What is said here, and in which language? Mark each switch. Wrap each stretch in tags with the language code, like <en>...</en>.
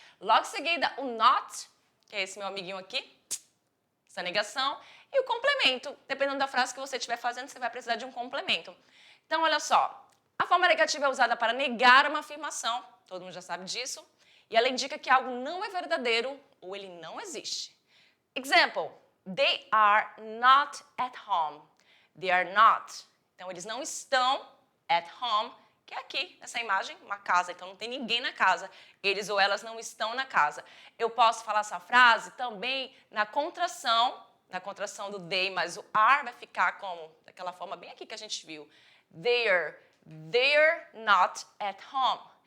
<pt>Logo em seguida, o not, que é esse meu amiguinho aqui, essa negação, e o complemento. Dependendo da frase que você estiver fazendo, você vai precisar de um complemento. Então, olha só, a forma negativa é usada para negar uma afirmação, todo mundo já sabe disso, e ela indica que algo não é verdadeiro ou ele não existe.</pt> <en>Example, they are not at home. They are not.</en> <pt>Então, eles não estão</pt> <en>at home,</en> <pt>que é aqui, nessa imagem, uma casa. Então, não tem ninguém na casa. Eles ou elas não estão na casa. Eu posso falar essa frase também na contração do they, mas o are vai ficar como? Daquela forma bem aqui que a gente viu.</pt> <en>They're not at home.</en>